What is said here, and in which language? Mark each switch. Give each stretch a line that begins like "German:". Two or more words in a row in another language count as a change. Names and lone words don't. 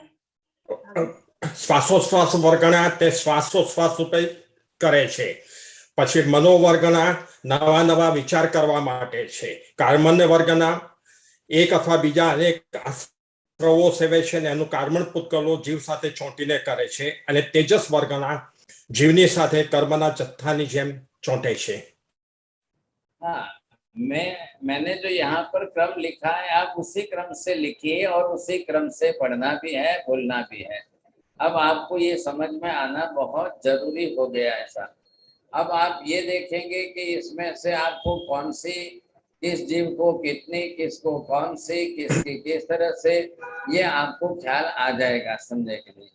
Gujarati: શ્વાસોશ્વાસ વર્ગણા તે શ્વાસોશ્વાસ ઉપર કરે છે। પછી મનોવર્ગણા નવા નવા વિચાર કરવા માટે છે। કાર્મણ વર્ગના એક અથવા બીજા અનેક આશ્રવો સેવે છે અને એનું કાર્મણ પૂતગલો જીવ સાથે ચોંટીને કરે છે અને તેજસ વર્ગના જીવની સાથે કર્મના જત્થાની જેમ ચોંટે છે।
Hindi: हाँ, मैंने जो यहाँ पर क्रम लिखा है आप उसी क्रम से लिखिए और उसी क्रम से पढ़ना भी है, बोलना भी है। अब आपको ये समझ में आना बहुत जरूरी हो गया ऐसा। अब आप ये देखेंगे कि इसमें से आपको कौन सी, किस जीव को कितनी, किसको कौन सी, किसकी किस तरह से, ये आपको ख्याल आ जाएगा समझने के लिए।